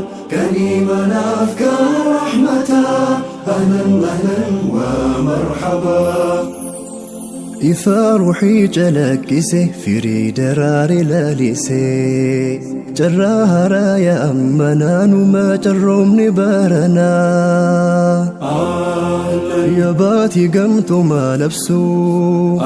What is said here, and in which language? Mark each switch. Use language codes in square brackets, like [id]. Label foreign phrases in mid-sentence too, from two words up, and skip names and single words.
[ar] كان إيمانا في كل رحمة. أهلًا أهلًا ومرحبا. [om] Ifa ruuxii calaqqise, firii daraare laalise. Carraa haaraa yaa ammanaa, numa carroomni baranaa. Ahlan. Yaa baatii gamtuu maal absuu?